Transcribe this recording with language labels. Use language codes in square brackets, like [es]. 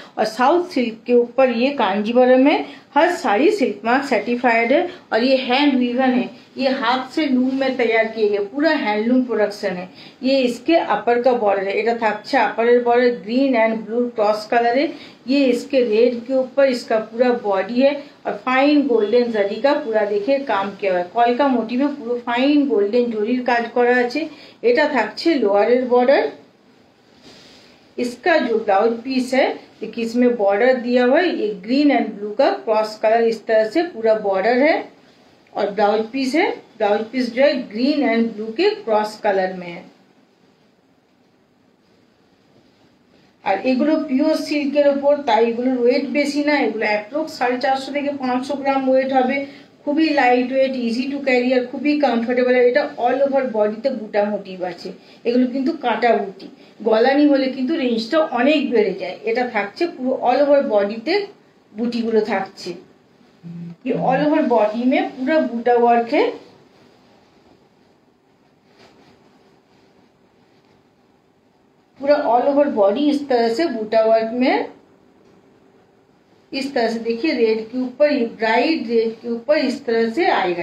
[hi] और south silk के ऊपर ये कांजीवरम है। हर साड़ी सिल्क मार्क सर्टिफाइड है और ये हैंड वीवन है। ये हाथ से लूम में तैयार किए गए पूरा हैंडलूम प्रोडक्शन है। ये इसके अपर का बॉर्डर है। [bn] এটা থাকছে [hi] upper border green and blue cross colour है। ये इसके रेड के ऊपर इसका पूरा बॉडी है और फाइन गोल्डन जरी का पूरा देखिए काम किया हुआ है। [bn] কলকা মোটিভে পুরো ফাইন গোল্ডেন জরির কাজ করা আছে। এটা থাকছে লোয়ারের বর্ডার। [hi] इसका जो ब्लाउज पीस है देखिए इसमें बॉर्डर दिया हुआ है। ये ग्रीन एंड ब्लू का क्रॉस कलर इस तरह से पूरा बॉर्डर है और ब्लाउज पीस है। ब्लाउज पीस जो है ग्रीन एंड ब्लू के क्रॉस कलर में है। [bn] আর এগুলো পিওর সিল্কের উপর, তাই এগুলোর ওয়েট বেশি না। এগুলো অ্যাপ্রক্স 450 থেকে 500 গ্রাম ওয়েট হবে। খুবই light weight, easy to carry আর খুবই কমফোর্টেবল। এটা অল ওভার বডিতে বুটা মোটিভ আছে। এগুলো কিন্তু কাটা বুটি, গলানি হলে কিন্তু রেঞ্জটা অনেক বেড়ে যায়। এটা থাকছে পুরো অল ওভার বডিতে বুটিগুলো থাকছে। [hi] ये ऑल ओवर बॉडी में पूरा बूटा वर्क है। पूरा ऑल ओवर बॉडी इस तरह से बूटा वर्क में इस तरह से देखिए रेड के ऊपर, ये ब्राइट रेड के ऊपर इस तरह से आएगा।